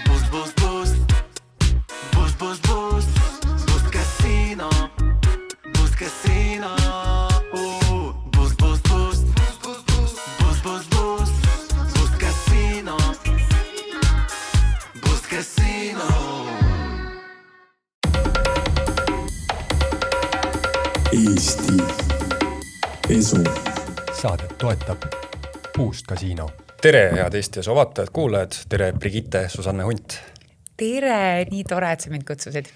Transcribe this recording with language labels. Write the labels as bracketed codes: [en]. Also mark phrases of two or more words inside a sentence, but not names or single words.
[et] Boost, boost. Boost, boost, boost. Boost Casino. Boost Casino. Boost, boost, boost. Boost, boost, boost. Boost Casino. Boost Casino. Eesti Esu. Saadet toetab Boost Casino. Tere, head Eesti Esu vaatajad, kuulajad. Tere, Brigitte, Susanne Hunt. Tere, nii tore, et sa mind kutsusid.